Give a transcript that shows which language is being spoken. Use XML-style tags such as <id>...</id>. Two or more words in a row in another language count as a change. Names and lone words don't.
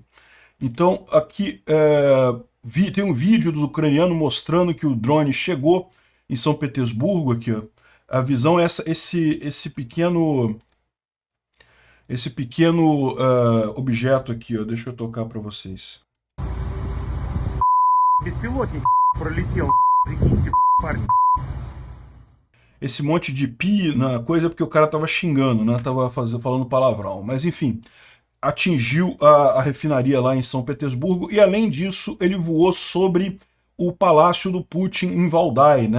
<pt>Então, aqui tem um vídeo do ucraniano mostrando que o drone chegou em São Petersburgo, aqui, ó. A visão é esse pequeno objeto aqui, ó. Deixa eu tocar para vocês.</pt> <ru>Беспилотник пролетел, прикиньте, парни.</ru> <pt>Esse monte de pi na coisa porque o cara tava xingando, né? Tava falando palavrão. Mas enfim, atingiu a refinaria lá em São Petersburgo, e além disso ele voou sobre o palácio do Putin em Valdai, né?</pt>